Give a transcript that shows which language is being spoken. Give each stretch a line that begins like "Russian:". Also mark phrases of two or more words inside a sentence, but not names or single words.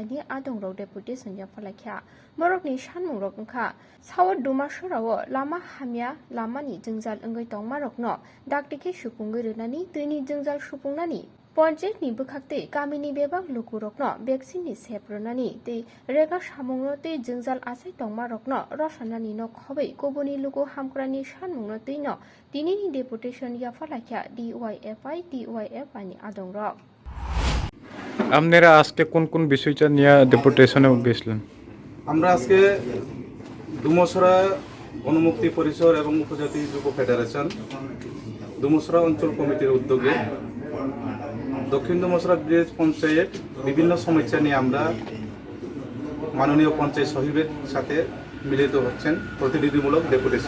Kok Borok: ni Adongrok Deputation Yapharkha Borokni Sanmuwno kha shower Dhumacherra o lama hamya lama ni jengjal engai tongmarokno daktike supungoi rwnani tuni jengjal supungnani Panchayat ni bukhakte kamini bebak lukurokno vaccine ni sepronani te rega samungno te jengjal asai tongmarokno rosanani no khobai koboni luko hamkrani Sanmuwno teino tini ni Deputation Yapharkha Dyfi ni Adongrok
Bangla: আপনারা আজকে কোন কোন বিষয়টা নিয়ে ডেপুটেশনে গেছিলেন? আমরা আজকে Dhumacherra গণমুক্তি পরিষদ এবং উপজাতি যুব ফেডারেশন Dhumacherra অঞ্চল কমিটির উদ্যোগে দক্ষিণ Dhumacherra ভিলেজ পঞ্চায়েত বিভিন্ন সমস্যা নিয়ে আমরা মাননীয় পঞ্চায়েত সচিবের সাথে মিলিত হচ্ছেন প্রতিনিধিমূলক ডেপুটেশন।